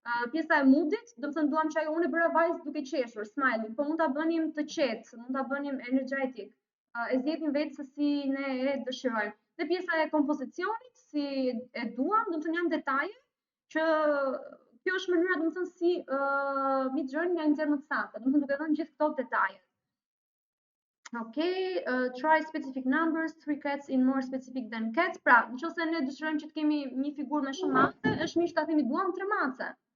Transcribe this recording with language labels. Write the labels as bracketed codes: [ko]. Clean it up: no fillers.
[sq] Pjesa e moodit, domethënë duam që ajo unë bëra vajzë duke qeshur, smiling, po mund ta bënim të qetë, mund ta bënim energetic. E zgjedhim vetë se si ne e dëshirojmë. Dhe pjesa e kompozicionit, si e duam, domethënë janë detaje që kjo është mënyra domethënë si Midjourney na nxjerr më të saktë, domethënë duke dhënë gjithë këto detaje. [en] Okay, try specific numbers, 3 cats in more specific than cats. [sq] Pra, nëse ne dëshirojmë që të kemi një figurë me shumë mace, është mirë ta themi duam 3 mace.